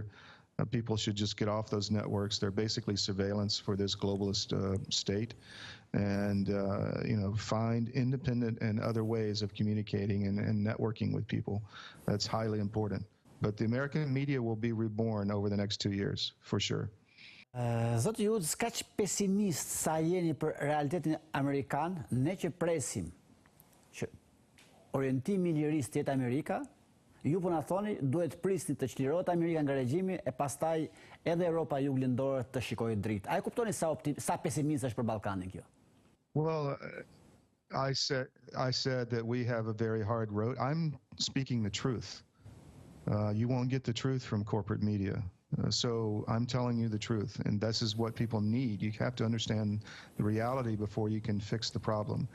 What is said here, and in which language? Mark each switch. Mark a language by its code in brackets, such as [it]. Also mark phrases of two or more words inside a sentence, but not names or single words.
[en] People should just get off those networks. They're basically surveillance for this globalist state. And, find independent and other ways of communicating and networking with people. That's highly important. But the American media will be reborn over the next 2 years, for sure. [sq] Zoti Udz, kaq pesimist sa jeni për realitetin amerikan, ne që presim që orientimi i lirisë të jetë Amerika, ju po na thoni duhet prisni të çlirohet Amerika nga regjimi e pastaj edhe Europa juglindore të shikojë dritë. A e kuptoni sa pesimist është për Ballkanin kjo? [en] Well, I said that we have a very hard road. I'm speaking the truth. You won't get the truth from corporate media. So I'm telling you the truth, and this is what people need. You have to understand the reality before you can fix the problem.